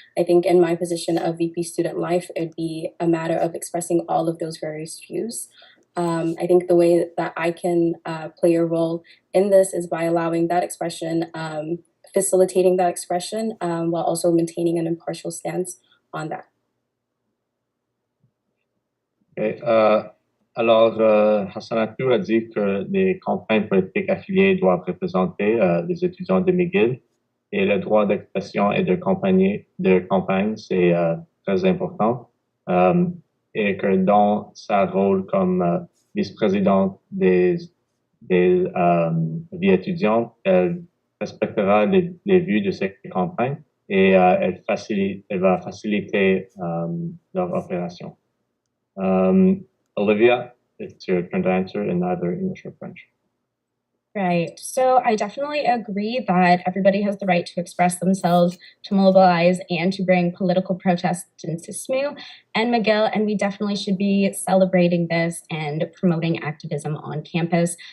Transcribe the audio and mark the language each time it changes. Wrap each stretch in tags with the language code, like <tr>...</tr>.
<en>I think in my position of VP Student Life, it would be a matter of expressing all of those various views. I think the way that I can play a role in this is by allowing that expression, facilitating that expression, while also maintaining an impartial stance on that. Okay.</en> <fr>Alors, Hassanatu a dit que les campagnes politiques affiliées doivent représenter les étudiants de McGill et le droit d'expression et de campagne, c'est très important. Et que dans sa rôle comme vice-présidente des vies étudiantes, elle respectera les vues de ces campagnes et elle va faciliter leur opération.</fr> <en>Olivia, it's your turn to answer in either English or French. Right. So I definitely agree that everybody has the right to express themselves, to mobilize, and to bring political protests into SSMU and McGill, and we definitely should be celebrating this and promoting activism on campus.</en>